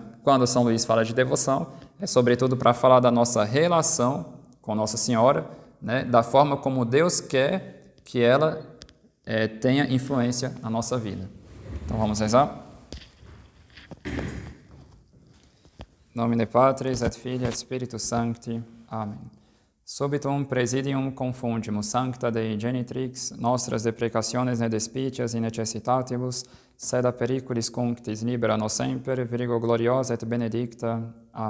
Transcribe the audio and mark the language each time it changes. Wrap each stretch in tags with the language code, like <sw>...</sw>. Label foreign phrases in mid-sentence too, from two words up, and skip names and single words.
<pt>Quando São Luís fala de devoção, é sobretudo para falar da nossa relação com Nossa Senhora, né? Da forma como Deus quer que ela tenha influência na nossa vida. Então vamos rezar? Em nome de</pt> <la>Patris et Filii et Spiritus Sancti.</la> <pt>Amém.</pt> <la>Subitum presidium confundimus sancta Dei genitrix, nostras deprecationes ne despicias in necessitatibus, sed a periculis cunctis libera nos semper, Virgo gloriosa et benedicta.</la> <pt>Amém.</pt>